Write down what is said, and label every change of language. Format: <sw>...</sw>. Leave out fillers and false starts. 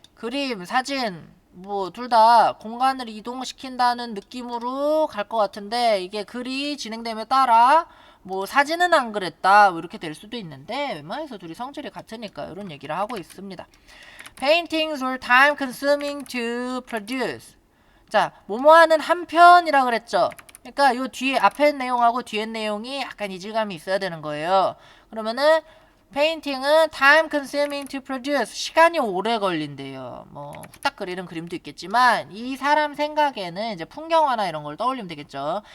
<ko>그림, 사진, 뭐 둘 다 공간을 이동시킨다는 느낌으로 갈 것 같은데, 이게 글이 진행됨에 따라 뭐 사진은 안 그랬다, 뭐 이렇게 될 수도 있는데, 웬만해서 둘이 성질이 같으니까 이런 얘기를 하고 있습니다.</ko> <en>Paintings were time consuming to produce.</en> <ko>자, 뭐뭐하는 한 편이라 그랬죠. 그러니까 요 뒤에 앞에 내용하고 뒤에 내용이 약간 이질감이 있어야 되는 거예요. 그러면은 페인팅은</ko> <en>time consuming to produce,</en> <ko>시간이 오래 걸린대요. 뭐 후딱 그리는 그림도 있겠지만 이 사람 생각에는 이제 풍경화나 이런 걸 떠올리면 되겠죠.</ko>